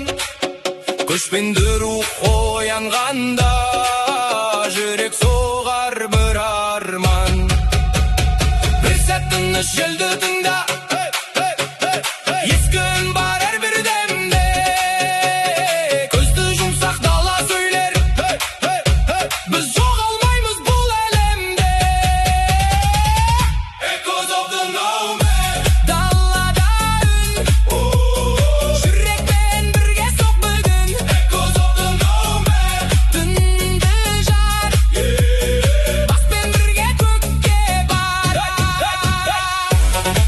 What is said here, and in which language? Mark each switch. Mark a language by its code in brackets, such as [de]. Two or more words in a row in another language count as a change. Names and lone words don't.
[kk] Көшпенді рух оянғанда, жүрек соғар бір арман. Бір сәт тыныш желді тыңда, ескі үн бар әрбір демде. Көзді жұмсақ дала сөйлер, біз жоғалмаймыз бұл әлемде. [en] Echoes of the nomad, [kk] Далада үн, жүрекпен бірге соқ бүгін. [en] echoes of the nomad. [kk] Түнді жар, баспен бірге көкке барар.